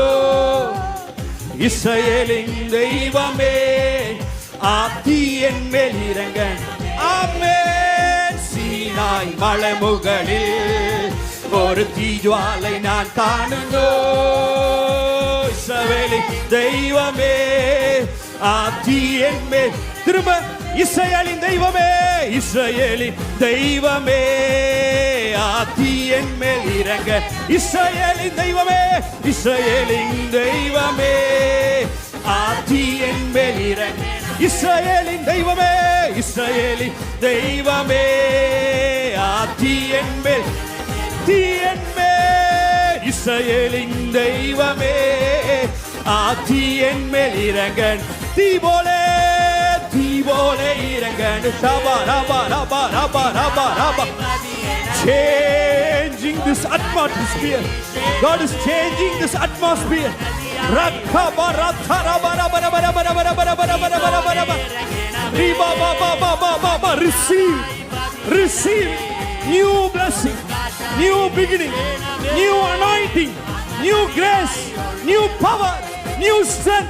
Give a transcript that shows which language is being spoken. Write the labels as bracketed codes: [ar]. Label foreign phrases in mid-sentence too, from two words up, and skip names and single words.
[ml] ഇസ്രായേലിൻ ദൈവമേ ആ തീ എന്മേൽ ഇറങ്ങണം. ആമേൻ. സീനായ് മലമുകളിൽ ഒരു തീജ്വാലൈ ഞാൻ കാണുന്നു. ഇസ്രായേലിൻ ദൈവമേ ആ തീ എന്മേൽ. [ta] திரும்ப இஸ்ரவேலின் தெய்வமே ஆதி என் மேல் இறங்க. இஸ்ரவேலின் தெய்வமே ஆதி என் மேல் இறங்க. இஸ்ரவேலின் தெய்வமே ஆதி என் மேல் இஸ்ரவேலின் தெய்வமே ஆதி என் மேல் இறங்க. [ml] തീ പോലെ ഇറങ്ങന്നു. [en] Changing this atmosphere. God is changing this atmosphere. Receive new blessing, new beginning, new anointing, new grace, new power, new strength.